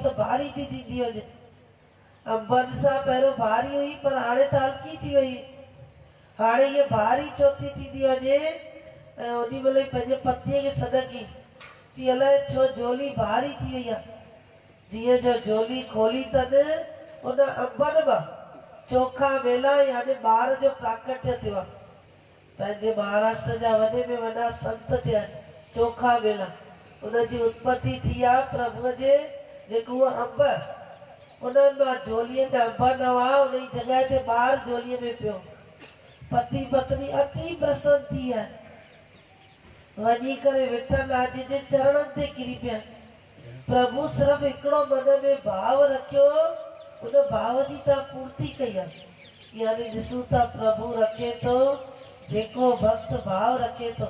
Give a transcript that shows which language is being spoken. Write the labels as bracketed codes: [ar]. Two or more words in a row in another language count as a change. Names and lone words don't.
[sd] त भारी थी थींदी वञे अंबनि सां पहिरियों भारी हुई पर हाणे त हल्की थी वई हाणे हीअ भारी छो थी थींदी वञे ऐं ओॾी महिल पंहिंजे पतीअ खे सॾकी चई अलाए छो झोली भारी थी वई आहे जीअं जो झोली खोली अथनि उन अंबनि मां चोखा मेला यानी ॿार जो प्राकट्य थियो आहे पंहिंजे महाराष्ट्र जा वॾे में वॾा संत थिया चोखा मेला उनजी उत्पत्ति थी आहे प्रभुअ जे जेको उहो अंब उन्हनि मां झोलीअ में अंब न हुआ, उन जी जॻह ते ॿार झोलीअ में पियो। पति पत्नी अति प्रसन्न थी आहे, वञी करे विठल आज जे चरणनि ते किरी पिया। प्रभु सिर्फ़ हिकिड़ो मन में भाव रखियो, उन भाव जी तव्हां पूर्ति कई आहे। यानी ॾिसूं था प्रभु रखे थो, जेको भक्त भाव रखे थो।